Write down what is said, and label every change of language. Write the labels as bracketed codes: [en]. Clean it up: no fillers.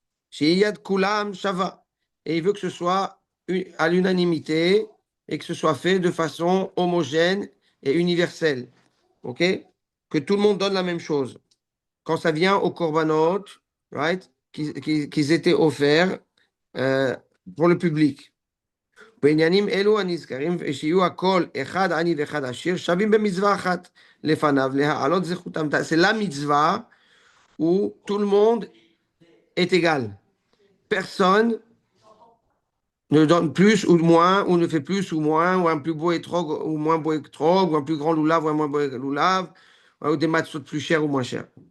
[he] Sheyad Kulam Shava. [fr] Et il veut que ce soit à l'unanimité et que ce soit fait de façon homogène et universelle. OK? Que tout le monde donne la même chose. Quand ça vient au korbanot, right? Qu'ils étaient offerts euh, pour le public. [he] בעניינים אלו הנזכרים, שיהיו הכל אחד עני ואחד עשיר, שווים במצווה אחת לפניו, להעלות זכותם. [fr] C'est la mitzvah où tout le monde est égal. Personne ne donne plus ou moins, ou ne fait plus ou moins, ou un plus beau étrog ou moins beau étrog, ou un plus grand loulav ou un moins beau loulav, ou des matzot plus chers ou moins chers.